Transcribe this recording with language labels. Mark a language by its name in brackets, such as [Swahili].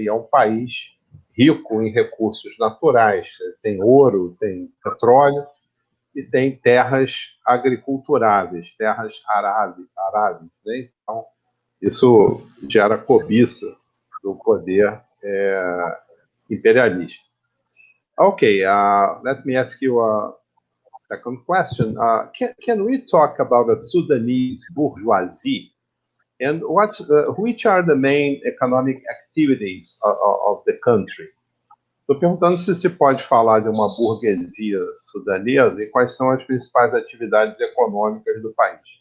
[Portuguese] E é um país rico em recursos naturais, tem ouro, tem petróleo e tem terras agriculturáveis, terras arábias, né? Então, isso gera cobiça do poder imperialista. [English] Okay, let me ask you a second question. Can we talk about the Sudanese bourgeoisie? And which are the main economic activities of the country? [Portuguese] Estou perguntando se pode falar de uma burguesia sudanesa e quais são as principais atividades econômicas do país.